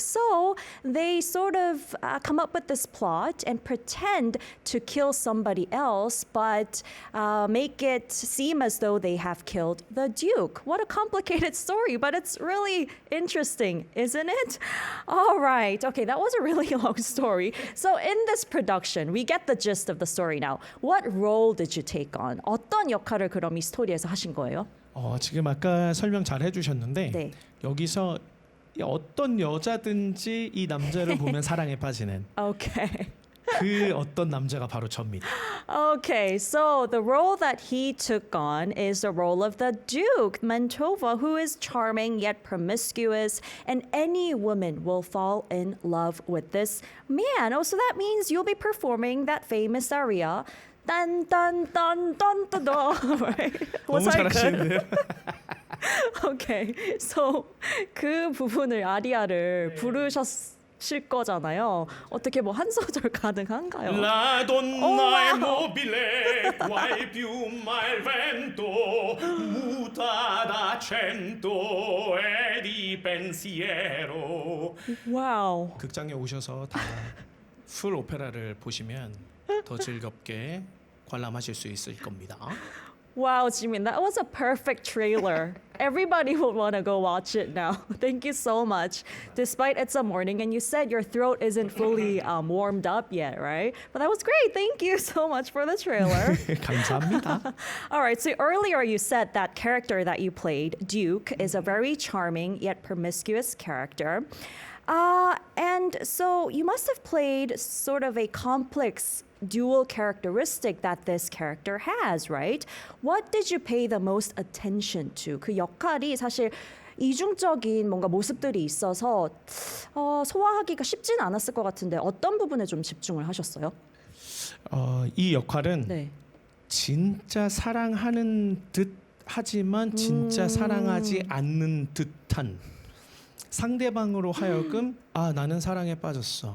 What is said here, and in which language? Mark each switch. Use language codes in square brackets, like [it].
[en] So they sort of come up with this plot and pretend to kill somebody else, but make it seem as though they have killed the Duke. What a complicated story, but it's really interesting, isn't it? All right. Okay, that was a really long story. So in this production, we get the gist of the story now. What role did you take on? [ko] 어떤 역할을 그럼 이 스토리에서 하신 거예요? 지금 아까 설명 잘 해주셨는데 네. 여기서 어떤 여자든지 이 남자를 보면 사랑에 빠지는 [en] Okay. [ko] 그 어떤 남자가 바로 접니다. [en] Okay, so the role that he took on is the role of the Duke, Mantova, who is charming yet promiscuous, and any woman will fall in love with this man. Oh, so that means you'll be performing that famous aria. Dun dun dun dun dun dun. Right? Was [ko] 너무 [en] I good? [ko] 잘하시는데요. [en] Okay, so [ko] 그 부분을 아리아를 부르셨을 거잖아요. 어떻게 뭐 한 소절 가능한가요? [it] La donna Oh, è wow. mobile, quai piuma il vento, muta d'accento e di pensiero. Wow. [ko] 극장에 오셔서 다 풀 오페라를 보시면 더 즐겁게 관람하실 수 있을 겁니다. [en] Wow, Jimin, that was a perfect trailer. Everybody would want to go watch it now. Thank you so much. Despite it's a morning and you said your throat isn't fully warmed up yet, right? But that was great. Thank you so much for the trailer. [ko] 감사합니다. [en] All right, so earlier you said that character that you played, Duke, is a very charming yet promiscuous character. And so you must have played sort of a complex dual characteristic that this character has, right? What did you pay the most attention to? [ko] 그 역할이 사실 이중적인 뭔가 모습들이 있어서 소화하기가 쉽진 않았을 것 같은데 어떤 부분에 좀 집중을 하셨어요? 이 역할은 네. 진짜 사랑하는 듯 하지만 진짜 사랑하지 않는 듯한 상대방으로 하여금 나는 사랑에 빠졌어.